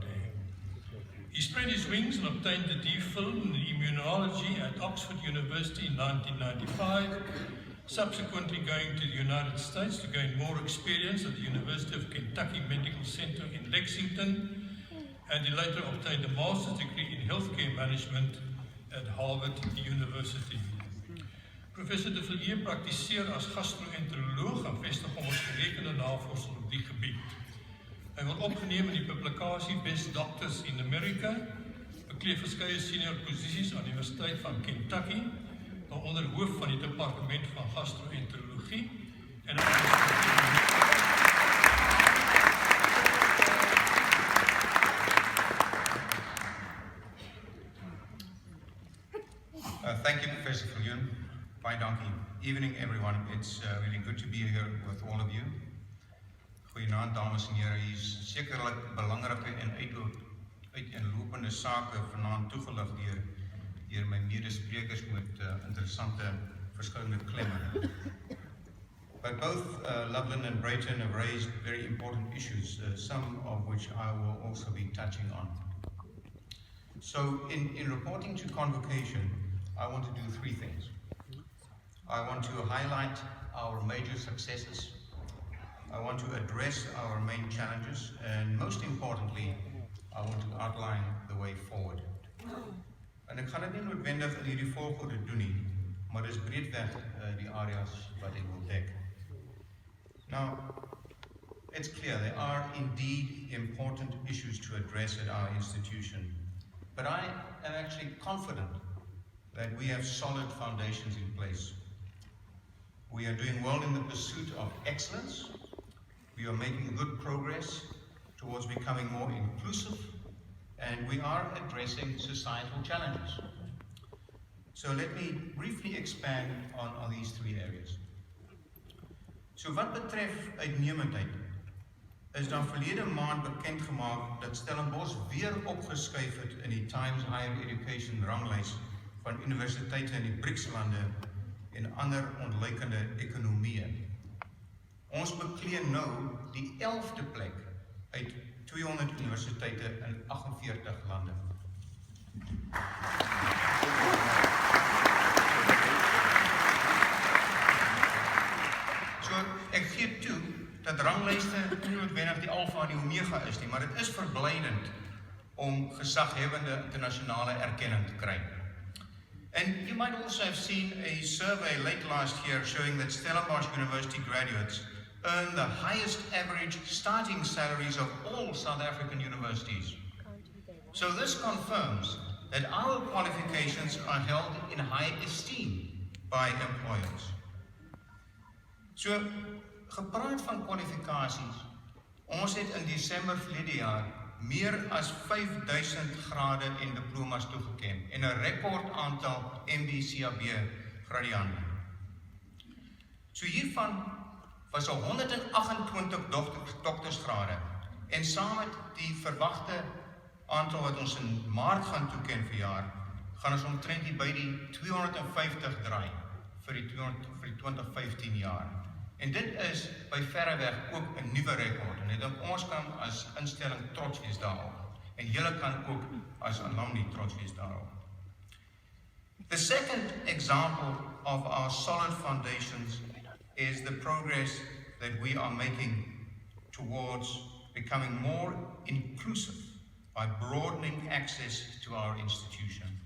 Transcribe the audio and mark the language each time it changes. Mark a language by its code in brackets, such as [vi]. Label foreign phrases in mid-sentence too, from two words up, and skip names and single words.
[en] He spread his wings and obtained the D.Phil in immunology at Oxford University in 1995, subsequently going to the United States to gain more experience at the University of Kentucky Medical Center in Lexington, and he later obtained a master's degree in healthcare management at Harvard University. [af] Professor de Villiers praktiseer as gastro-enteroloog en vestig hom as gerekende navorser op die gebied. Hy word opgeneem in die publikasie Best Doctors in America, bekleed verskeie senior posisies aan die Universiteit van Kentucky, waaronder hoof van die departement van gastro-enterologie en [en] Thank you, Professor Viljoen. [af] Baie dankie. [en] Evening, everyone. It's really good to be here with all of you. [af] Goeienaand, dames en heren. Hier is sekerlik belangrike en uiteenlopende sake vanaand toegelig deur my medesprekers met interessante verskillende klemme. [en] But both Loveland and Brayton have raised very important issues, some of which I will also be touching on. So in reporting to Convocation, I want to do three things. I want to highlight our major successes. I want to address our main challenges, and most importantly, I want to outline the way forward. [af] En ek gaan dit nie noodwendig in hierdie volgorde doen nie, maar dis breedweg die areas wat ek wil dek. [en] Now, it's clear there are indeed important issues to address at our institution, but I am actually confident that we have solid foundations in place. We are doing well in the pursuit of excellence. We are making good progress towards becoming more inclusive, and we are addressing societal challenges. So let me briefly expand on these three areas. [af] So wat betref uitnemendheid, is dan verlede maand bekend gemaak dat Stellenbosch weer opgeskuif het in die Times Higher Education ranglys van universiteite in die BRICS-lande en ander ontleikende ekonomieë. Ons beklee nou die 11de plek uit 200 universiteite in 48 lande. So, ek gee toe dat ranglyste nie noodwendig die alfa en die omega is nie, maar dit is verblydend om gesaghebende internasionale erkenning te kry. [en] And you might also have seen a survey late last year showing that Stellenbosch University graduates earn the highest average starting salaries of all South African universities. So this confirms that our qualifications are held in high esteem by employers. [af] So, gepraat van kwalifikasies, ons het in Desember verlede jaar meer as 5000 grade en diplomas toegeken en 'n rekord aantal MB/CAB gradiande. So hiervan was 128 doktersgrade en saam met die verwagte aantal wat ons in Maart gaan toeken vir jaar, gaan ons omtrent by die 250 draai vir die 2015 jaar. En dit is by verreweg ook 'n nuwe rekord en ek dink ons kan as instelling trots wees daarop. En julle kan ook as alumni trots wees daarop. [en] The second example of our solid foundations is the progress that we are making towards becoming more inclusive by broadening access to our institution.